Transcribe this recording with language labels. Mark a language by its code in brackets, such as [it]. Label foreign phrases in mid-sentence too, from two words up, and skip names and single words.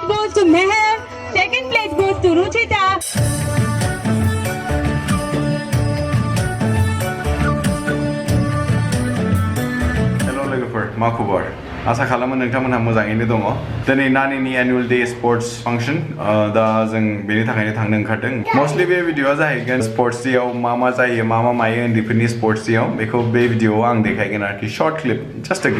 [en] goes to Meher. Second place goes to Ruchita. [brx] Hello लोगोफोर मा खबर आसा खालामो नोंथांमोनहा मोजाङैनो दङ दिनै नानिनि एनुअल [en] day sports function [brx] दा जों बेनि थाखायनो थांनो ओंखारदों मस्टलि बे भिडिअआ जाहैगोन स्पर्ट्स डेआव मा जायो मा मायो उन्दैफोरनि स्पर्ट्स डेआव बेखौ बे भिडिअआव आं देखायगोन आरोखि [en] short clip just a